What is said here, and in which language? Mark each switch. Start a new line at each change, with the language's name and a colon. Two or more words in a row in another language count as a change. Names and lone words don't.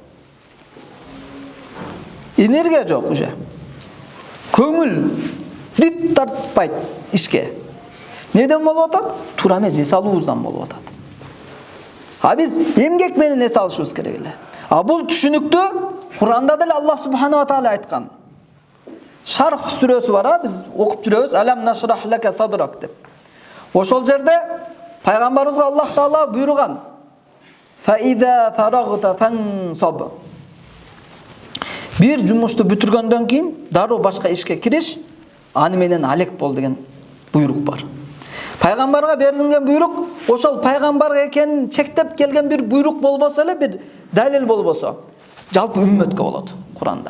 Kyrgyz: Энергия жок уже. Көңүл дип тартпайт ишке. Неден болуп атат? Туура эмес эс алуубуздан болуп атат. А биз эмгек менен эс алышыбыз керек эле. А бул түшүнүктү Куранда деле Аллах
Arabic: سبحانه وتعالى
Kyrgyz: айткан. Шарх сүрөсү бар, биз окуп жүрөбүз.
Arabic: ألم نشرح لك صدرك деп.
Kyrgyz: Ошол жерде пайгамбарыбызга Аллах таала буйруган.
Arabic: فإذا فرغت فانصب.
Kyrgyz: Бир жумушту бүтүргөндөн кийин дароо башка ишке кириш, аны менен алек бол деген буйрук бар. Пайгамбарга берилген буйрук, ошол пайгамбар экенин чектеп келген бир буйрук болбосо эле, бир далил болбосо, жалпы үммөткө болот Куранда.